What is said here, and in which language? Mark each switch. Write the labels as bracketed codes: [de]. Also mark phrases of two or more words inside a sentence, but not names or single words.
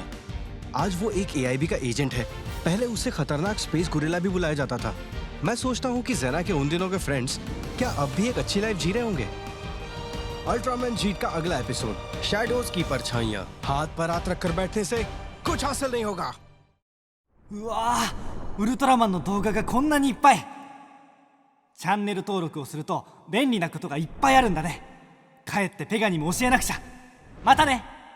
[hi] आज वो एक AIB का एजेंट है। पहले उसे खतरनाक स्पेस गुरिल्ला भी बुलाया जाता था। मैं सोचता हूँ कि ज़ेना के उन दिनों के फ्रेंड्स क्या अब भी एक अच्छी लाइफ जी रहे होंगे। अल्ट्रामैन जीट का अगला एपिसोड, शैडोज की परछाइयाँ। हाथ पर हाथ रखकर बैठने से कुछ हासिल नहीं होगा। [ja] うわー、ウルトラマンの動画がこんなにいっぱい。チャンネル登録をすると便利なことがいっぱいあるんだね。帰ってペガにも教えなくちゃ。またね。